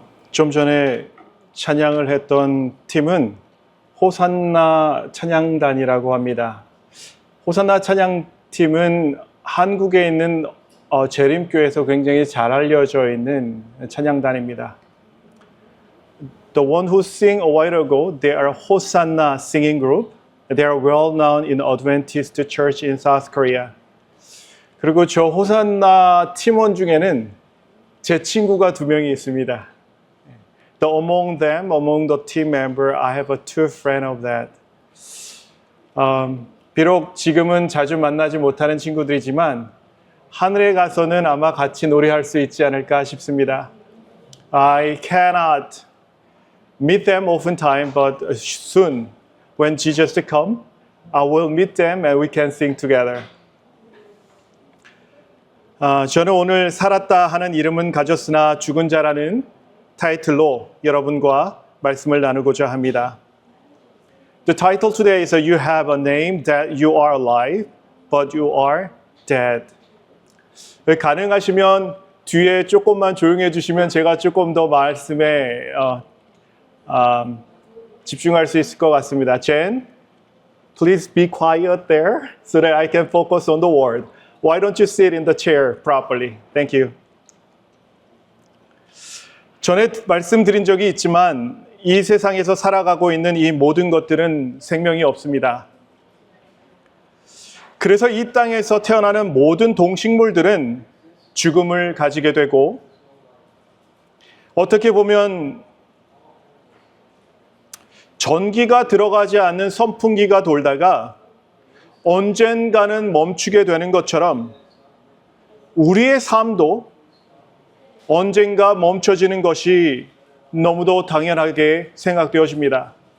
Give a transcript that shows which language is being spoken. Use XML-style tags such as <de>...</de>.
<ko>좀 전에 찬양을 했던 팀은 호산나 찬양단이라고 합니다. 호산나 찬양팀은 한국에 있는 재림교에서 굉장히 잘 알려져 있는 찬양단입니다.</ko> <en>The one who sang a while ago, they are Hosanna singing group. They are well known in Adventist Church in South Korea.</en> <ko>그리고 저 호산나 팀원 중에는 제 친구가 2명이 있습니다.</ko> <en>Among them, among the team member, I have 2 friends of that.</en> <ko>비록 지금은 자주 만나지 못하는 친구들이지만 하늘에 가서는 아마 같이 노래할 수 있지 않을까 싶습니다.</ko> <en>I cannot meet them oftentimes, but soon, when Jesus comes, I will meet them and we can sing together.</en> <ko>저는 오늘 살았다 하는 이름은 가졌으나 죽은 자라는 타이틀로 여러분과 말씀을 나누고자 합니다.</ko> <en>The title today is You have a name that you are alive, but you are dead.</en> <ko>가능하시면 뒤에 조금만 조용해 주시면 제가 조금 더 말씀에 집중할 수 있을 것 같습니다.</ko> <en>Jen, please be quiet there so that I can focus on the word. Why don't you sit in the chair properly? Thank you.</en> <ko>전에 말씀드린 적이 있지만 이 세상에서 살아가고 있는 이 모든 것들은 생명이 없습니다. 그래서 이 땅에서 태어나는 모든 동식물들은 죽음을 가지게 되고 어떻게 보면 전기가 들어가지 않는 선풍기가 돌다가 언젠가는 멈추게 되는 것처럼 우리의 삶도 언젠가 멈춰지는 것이 너무도 당연하게 생각되어집니다.</ko>